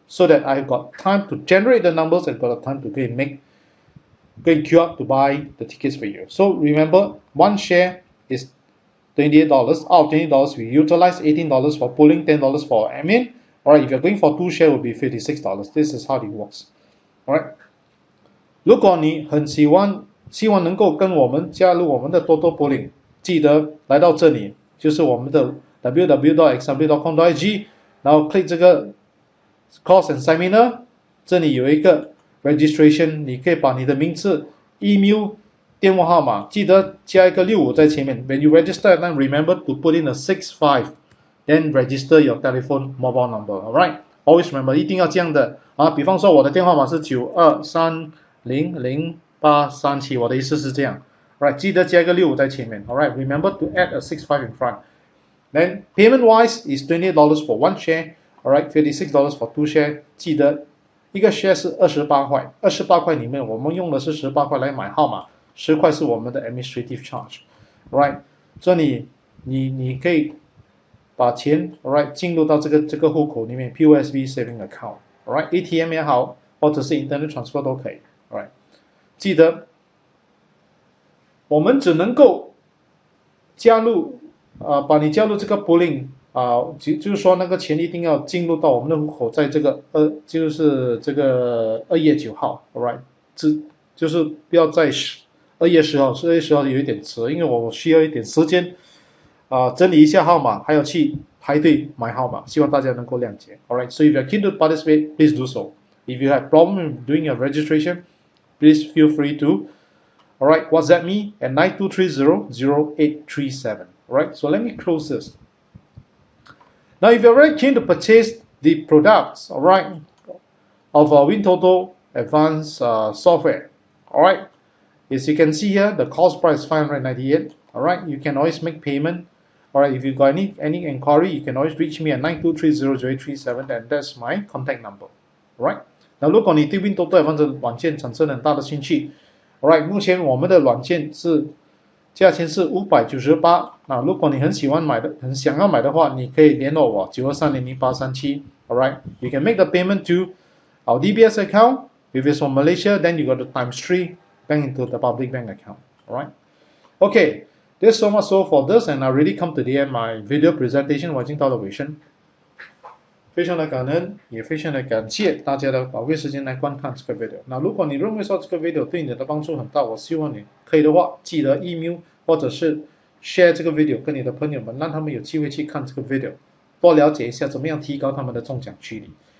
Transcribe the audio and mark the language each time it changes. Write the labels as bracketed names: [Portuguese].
[English] So that I've got time to generate the numbers and got time to go and queue up to buy the tickets for you. So remember, one share is $28. Out of $20, we utilize $18 for pulling, $10 for admin. Alright, if you're going for 2 share, it will be $56. This is how it works. Alright. [Chinese] 如果你很希望能够跟我们加入我们的 Toto Polling， 记得来到这里，就是我们的 www.example.com.sg， 然后 click 这个 course and seminar， 这里有一个registration， 你可以把你的名字、email、电话号码，记得加一个65在前面。 [English] When you register, then remember to put in a 65, then register your telephone mobile number. Alright, always remember， [Chinese] 一定要这样的啊。比方说我的电话号码是92300837，我的意思是这样。 Alright， 记得加一个65在前面。 [English] Alright, remember to add a 65 in front. Then payment wise is $28 for 1 share. Alright, $56 for 2 share. [Chinese] 记得一个 share 是28块，28块里面我们用的是18块来买号码，10块是我们的 administrative charge，right？所以你可以把钱 ，right 进入到这个户口里面 ，POSB saving account，right？ ATM 也好，或者是 internet transfer 都可以，right？记得我们只能够加入把你加入这个 polling。就是说那个钱一定要进入到我们的户口，在这个就是这个2月9号 ，alright， 就是不要在2月10号，2月10号有一点迟，因为我需要一点时间整理一下号码，还要去排队买号码，希望大家能够谅解 ，alright。 [English] So if you are keen to participate, please do so. If you have problem doing your registration, please feel free to, all right, WhatsApp me at 9230-0837. All right, so let me close this. Now, if you're very keen to purchase the products, all right, of our WinToto advanced software, all right, as you can see here, the cost price is 598. All right, you can always make payment. All right, if you got any inquiry, you can always reach me at 9230-0837, and that's my contact number. [Chinese] All right， 那如果你对 WinToto Advanced 软件产生很大的兴趣 ，all right， 目前我们的软件是价钱是598。那如果你很喜欢买的，很想要买的话，你可以联络我92300837。 [English] All right, you can make the payment to our DBS account. If it's from Malaysia, then you got to ×3 bank into the public bank account. All right. Okay, there's so much so for this, and I really come to the end my video presentation. [Chinese] 我已经到了尾声，非常的感恩，也非常的感谢大家的宝贵时间来观看这个 video。那如果你认为说这个 video 对你的帮助很大，我希望你可以的话，记得 email 或者是 share 这个 video 跟你的朋友们，让他们有机会去看这个 video， 多了解一下怎么样提高他们的中奖几率。